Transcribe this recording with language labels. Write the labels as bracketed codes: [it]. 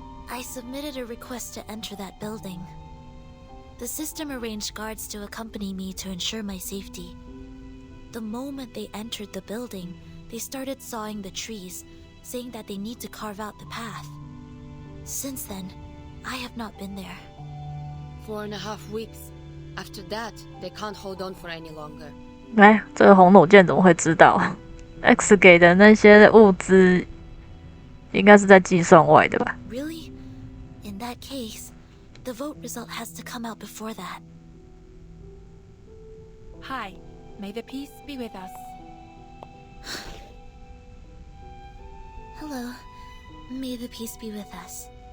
[en] I submitted a request to enter that building. The system arranged guards to accompany me to ensure my safety. The moment they entered the building, they started sawing the trees, saying that they need to carve out the path. Since then, I have not been there. 4.5 weeks. After that, they can't hold on for any longer. [zh] 哎，这个红弩箭怎么会知道 ？X 给的那些物资，应该是在计算外的吧 [en] Really? In that case, the vote result has to come out before that. Hi. May the peace be with us. Hello. May the peace be with us.